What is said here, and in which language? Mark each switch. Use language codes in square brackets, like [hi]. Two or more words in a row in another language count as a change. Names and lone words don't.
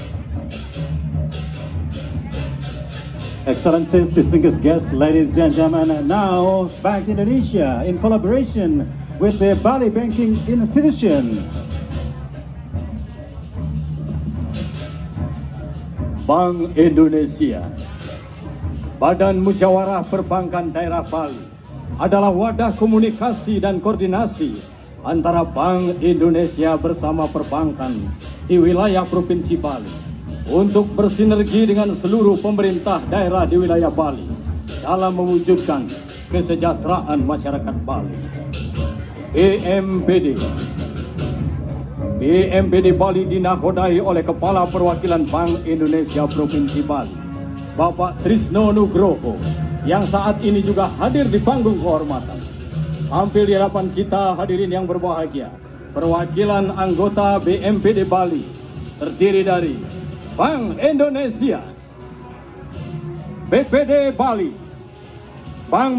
[en] Excellencies, distinguished guests, ladies and gentlemen, now Bank Indonesia in collaboration with the Bali Banking Institution. [id] Bank Indonesia, Badan Musyawarah Perbankan Daerah Bali, adalah wadah komunikasi dan koordinasi antara Bank Indonesia bersama perbankan di wilayah Provinsi Bali untuk bersinergi dengan seluruh pemerintah daerah di wilayah Bali dalam mewujudkan kesejahteraan masyarakat Bali. BMPD Bali dinakodai oleh Kepala Perwakilan Bank Indonesia Provinsi Bali, Bapak Trisno Nugroho, yang saat ini juga hadir di panggung kehormatan. Tampil di hadapan kita hadirin yang berbahagia, perwakilan anggota BMPD Bali terdiri dari Bank Indonesia, BPD Bali, Bank